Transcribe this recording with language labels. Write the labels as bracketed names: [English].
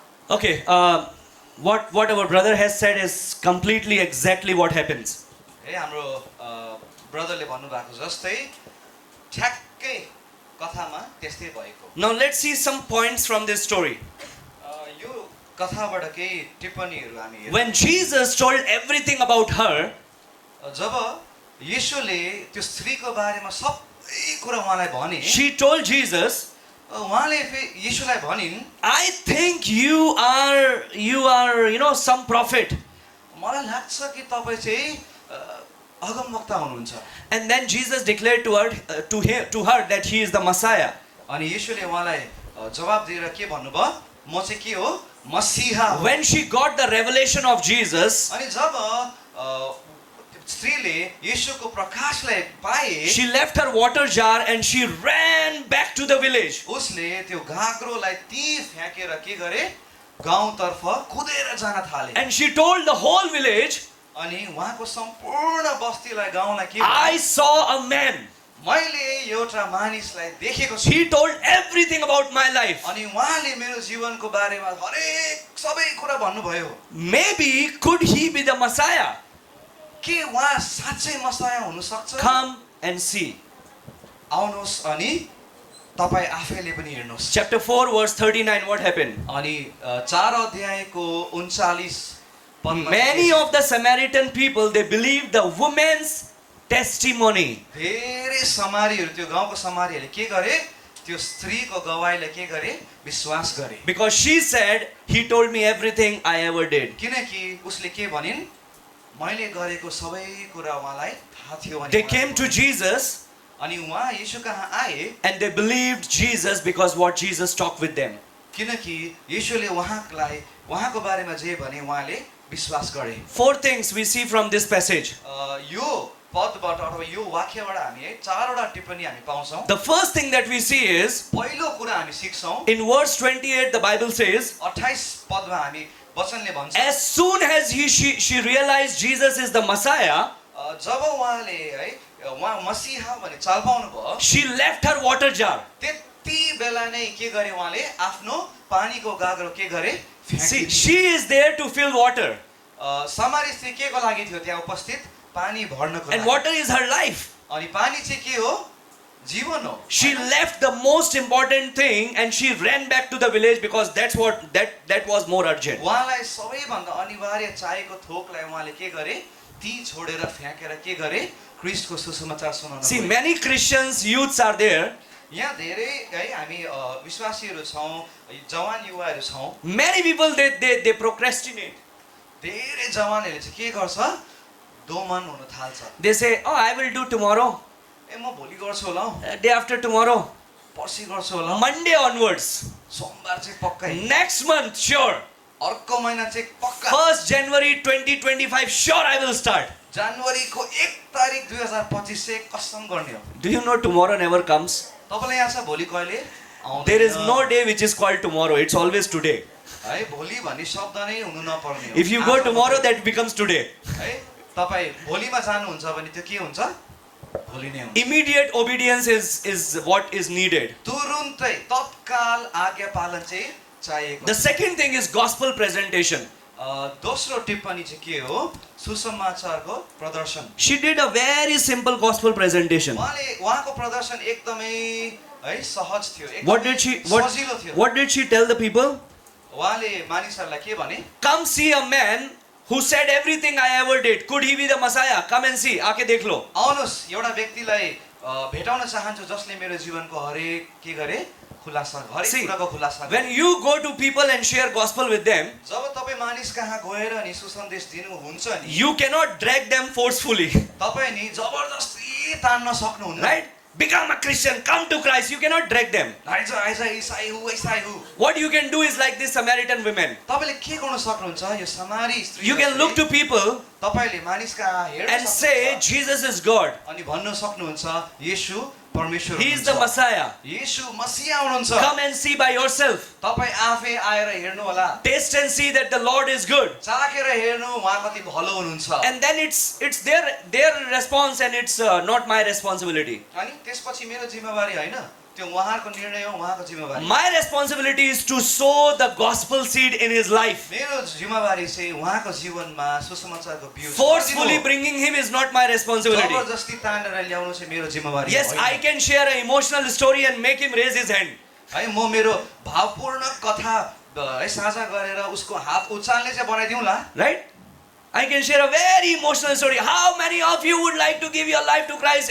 [English] Okay, what our brother has said is completely exactly what happens. [Nepali] है हाम्रो ब्रदरले भन्नुभएको जस्तै ठ्याक्कै कथामा त्यस्तै भएको [English] Now let's see some points from this story. [Nepali] यो कथाबाट केही टिप्पणीहरू हामी हेर्छौँ। [English] When Jesus told everything about her, [Nepali] जब येशूले त्यो स्त्रीको बारेमा सबै कुरा उहाँलाई भने, [English] she told Jesus, [Nepali] उहाँले येशूलाई भनिन्, [English] I think you are, some prophet. [Nepali] मलाई लाग्छ कि तपाईँ चाहिँ अगमवक्ता हुनुहुन्छ। [English] And then Jesus declared to her that he is the Messiah. [Nepali] अनि येशूले उहाँलाई जवाब दिएर के भन्नुभयो, म चाहिँ के हो, मसीहा हो। [English] When she got the revelation of Jesus, [Nepali] अनि जब स्त्रीले येशूको प्रकाशलाई पाए, [English] she left her water jar and she ran back to the village. [Nepali] उसले त्यो घाग्रोलाई ती फ्याँकेर के गरे, गाउँतर्फ कुदेर जान थाले। [English] And she told the whole village, [Nepali] अनि उहाँको सम्पूर्ण बस्तीलाई, गाउँलाई के [English] I saw a man. [Nepali] मैले एउटा मानिसलाई देखेको छु। [English] He told everything about my life. [Nepali] अनि उहाँले मेरो जीवनको बारेमा हरेक सबै कुरा भन्नुभयो। [English] Maybe could he be the Messiah? [Nepali] के उहाँ साँच्चै मसाया हुन सक्छ? [English] Come and see. [Nepali] आउनुहोस् अनि तपाईँ आफैले पनि हेर्नुहोस्। [English] Chapter 4 verse 39, what happened? [Nepali] अनि 4 अध्यायको 39 पदमा [English] Many of the Samaritan people, they believed the woman's testimony. [Nepali] धेरै समारीहरू, त्यो गाउँको समारीहरूले के गरे, त्यो स्त्रीको गवाईलाई के गरे, विश्वास गरे। [English] Because she said, he told me everything I ever did. [Nepali] किनकि उसले के भनिन्, मैले गरेको सबै कुरा उहाँलाई थाहा थियो भने। [English] They came to Jesus [Nepali] अनि उहाँ येशू कहाँ आए, [English] and they believed Jesus because what Jesus talked with them. [Nepali] किनकि येशूले उहाँको बारेमा जे भने उहाँले विश्वास गरे। [English] 4 things we see from this passage. [Nepali] यो पदबाट अथवा यो वाक्यबाट हामी 4वटा टिप्पणी हामी पाउँछौँ। [English] The first thing that we see is, [Nepali] पहिलो कुरा हामी सिक्छौँ, [English] in verse 28 the Bible says, [Nepali] 28 पदमा हामी वचनले भन्छ, [English] as soon as she realized Jesus is the Messiah, [Nepali] जब उहाँले है उहाँ मसीहा भने चाल पाउनु भयो, [English] she left her water jar. [Nepali] त्यति बेला नै के गरे उहाँले, आफ्नो पानीको गाग्रो के गरे, [English] See, [Nepali] फ्याँकिदिए। [English] she is there to fill water. [Nepali] समारी स्त्री के को लागि थियो त्यहाँ उपस्थित, पानी भर्नको [English] And [Nepali] लागि। [English] water is her life. [Nepali] अनि पानी चाहिँ के हो, जीवन हो। [English] She left the most important thing and she ran back to the village because that was more urgent. [Nepali] उहाँलाई सबैभन्दा अनिवार्य चाहिएको थोकलाई उहाँले के गरे, ती छोडेर फ्याँकेर के गरे, ख्रीष्टको सुसमाचार सुनाउन [English] See, [Nepali] गए। [English] many Christians, youths are there. [Nepali] यहाँ धेरै है हामी विश्वासीहरू छौँ, जवान युवाहरू छौँ। [English] Many people, they procrastinate. [Nepali] धेरै जवानहरूले चाहिँ के गर्छ, दोमन हुन थाल्छ। [English] They say, oh, I will do tomorrow, [Nepali] ए म भोलि गर्छु होला हौ, [English] day after tomorrow, [Nepali] पर्सि गर्छु होला हौ, [English] Monday onwards, [Nepali] सोमबार चाहिँ पक्कै, [English] next month, sure, [Nepali] अर्को महिना चाहिँ पक्का, [English] 1st January 2025, sure I will start. [Nepali] जनवरीको 1 तारिक 2025 चाहिँ कसम गर्ने हो। [English] Do you know tomorrow never comes? [Nepali] तपाईँलाई याद छ भोलि कहिले आउँदैन? [English] There is no day which is called tomorrow, it's always today. [Nepali] है भोलि भन्ने शब्द नै हुनु नपर्ने हो। [English] If you go [Nepali] आज [English] tomorrow, [Nepali] मात्रै। [English] that becomes today. [Nepali] है तपाईँ भोलिमा जानुहुन्छ भने त्यो के हुन्छ, भोलि नै हुन्छ। [English] Immediate obedience is what is needed. [Nepali] तुरुन्तै तत्काल आज्ञा पालन चाहिँ चाहिएको। [English] The second thing is gospel presentation. [Nepali] दोस्रो टिप्पणी चाहिँ के हो, सुसमाचारको प्रदर्शन। [English] She did a very simple gospel presentation. [Nepali] उहाँको प्रदर्शन एकदमै है सहज थियो, [English] What [Nepali] एकदमै [English] did [Nepali] सजिलो थियो। [English] what did she tell the people? [Nepali] उहाँले मानिसहरूलाई के भने, [English] Come see a man who said everything I ever did. Could he be the Messiah? Come and see. [Hindi] आके देख लो. [Nepali] आउनुहोस् एउटा व्यक्तिलाई भेटाउन चाहन्छु जसले मेरो जीवनको हरेक के गरे, खुलासा, [English] See, [Nepali] हरेक कुराको खुलासा गरे। [English] when you go to people and share gospel with them, [Nepali] जब तपाईँ मानिस कहाँ गएर नि सुसन्देश दिनुहुन्छ नि, [English] you cannot drag them forcefully. [Nepali] तपाईँ नि जबरजस्ती तान्न सक्नुहुन्न। [English] Right? Become a Christian. Come to Christ. You cannot drag them. [Nepali] आइज इसाई हु, इसाई हु। [English] What you can do is like this Samaritan women. [Nepali] तपाईँले के गर्न सक्नुहुन्छ, यो समारी स्त्री [English] You can look to people [Nepali] तपाईँले मानिस कहाँ हेर्न [English] and say, [Nepali] सक्नुहुन्छ [English] Jesus is God. [Nepali] अनि भन्न सक्नुहुन्छ येशू परमेश्वर [English] He is the [Nepali] हुनुहुन्छ। [English] Messiah. [Nepali] येशू मसीहा हुनुहुन्छ। [English] Come and see by yourself. [Nepali] तपाईँ आफै आएर हेर्नु होला, [English] Taste and see that the Lord is good. [Nepali] चाखेर हेर्नु उहाँ कति भलो हुनुहुन्छ। [English] And then it's their response and it's not my responsibility. [Nepali] अनि त्यसपछि मेरो जिम्मेवारी होइन, त्यो उहाँको निर्णय हो, उहाँको जिम्मेवारी। [English] My responsibility is to sow the gospel seed in his life. [Nepali] मेरो जिम्मेवारी चाहिँ उहाँको जीवनमा सुसमाचारको बिउ [English] Forcefully [Nepali] छर्दिनु हो। [English] bringing him is not my responsibility. [Nepali] जबरजस्ती तानेर ल्याउनु चाहिँ मेरो जिम्मेवारी [English] Yes, [Nepali] होइन। [English] I can share an emotional story and make him raise his hand. [Nepali] है म मेरो भावपूर्ण कथा है साझा गरेर उसको हात उचाल्ने चाहिँ बनाइदिउँला। [English] Right? I can share a very emotional story. How many of you would like to give your life to Christ?